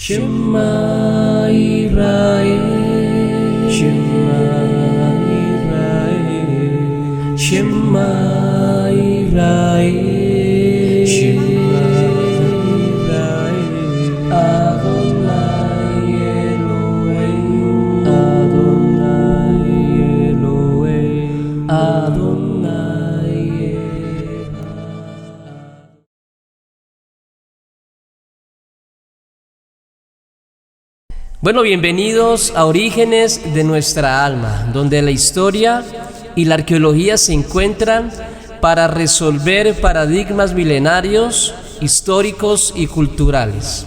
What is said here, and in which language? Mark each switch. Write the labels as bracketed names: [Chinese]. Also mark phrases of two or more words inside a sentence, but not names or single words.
[Hebrew] שמע ישראל, שמע ישראל, שמע ישראל, שמע ישראל, אדוני אלוהים, אדוני אלוהים, אדוני אחד. [Spanish] Bueno, bienvenidos a Orígenes de nuestra alma, donde la historia y la arqueología se encuentran para resolver paradigmas milenarios, históricos y culturales.